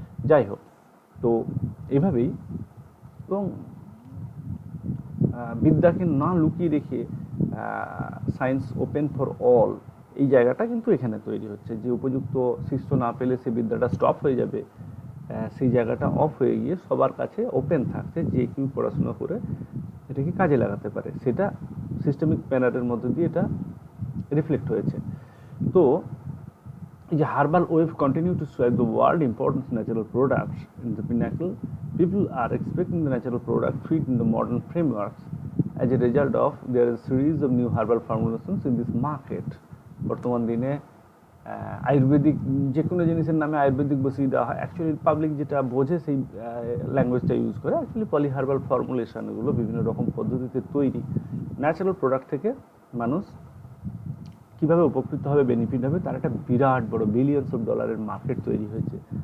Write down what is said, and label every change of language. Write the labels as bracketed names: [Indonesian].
[Bangla] যাই হোক, তো এভাবেই, এবং বিদ্যাকে না লুকিয়ে রেখে সায়েন্স ওপেন ফর অল, এই জায়গাটা কিন্তু এখানে তৈরি হচ্ছে যে উপযুক্ত শিষ্য না পেলে সে বিদ্যাটা স্টপ হয়ে যাবে, সেই জায়গাটা অফ হয়ে গিয়ে সবার কাছে ওপেন থাকছে, যে কেউ পড়াশোনা করে এটাকে কাজে লাগাতে পারে। সেটা সিস্টেমিক ম্যানারের মধ্যে দিয়ে এটা রিফ্লেক্ট হয়েছে। তো এই যে [English] Herbal wave continue to swipe the world important natural products in the pinnacle, people are expecting the natural product fit in the modern frameworks. As a result of, there is a series of new herbal formulations in this market. [Bangla] বর্তমান দিনে আয়ুর্বেদিক যে কোনো জিনিসের নামে আয়ুর্বেদিক বসিয়ে দেওয়া হয়, actually public যেটা বোঝে সেই ল্যাঙ্গুয়েজটা ইউজ করে। অ্যাকচুয়ালি পলি হার্বাল ফর্মুলেশন, এগুলো বিভিন্ন রকম পদ্ধতিতে তৈরি ন্যাচারাল প্রোডাক্ট থেকে মানুষ কীভাবে উপকৃত হবে, বেনিফিট হবে, তার একটা বিরাট বড় বিলিয়নস অফ ডলারের মার্কেট তৈরি হয়েছে।